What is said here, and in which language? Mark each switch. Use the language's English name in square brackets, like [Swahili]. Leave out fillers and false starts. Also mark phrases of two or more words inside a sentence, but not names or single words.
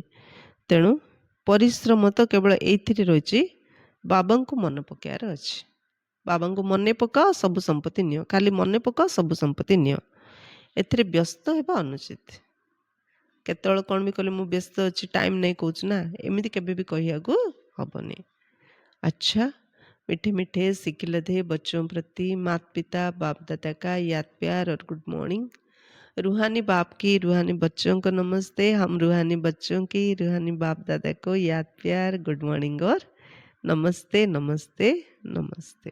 [Odia] ତେଣୁ ପରିଶ୍ରମ ତ କେବଳ ଏଇଥିରେ ରହିଛି, ବାବାଙ୍କୁ ମନେ ପକାଇବାର ଅଛି। ବାବାଙ୍କୁ ମନେ ପକାଅ, ସବୁ ସମ୍ପତ୍ତି ନିଅ। ଖାଲି ମନେ ପକାଅ, ସବୁ ସମ୍ପତ୍ତି ନିଅ। ଏଥିରେ ବ୍ୟସ୍ତ ହେବା ଅନୁଚିତ। କେତେବେଳେ କ'ଣ ବି କହିଲେ ମୁଁ ବ୍ୟସ୍ତ ଅଛି, ଟାଇମ୍ ନାହିଁ କହୁଛୁ ନା, ଏମିତି କେବେ ବି କହିବାକୁ ହବନି। [Hindi] अच्छा, मीठे मीठे सिकिलधे बच्चों प्रति माता पिता बाप दादा का याद प्यार और [English] good morning. [Hindi] रूहानी बाप की रूहानी बच्चों को नमस्ते। हम रूहानी बच्चों की रूहानी बाप दादा को याद प्यार [English] good morning [Hindi] और नमस्ते नमस्ते नमस्ते।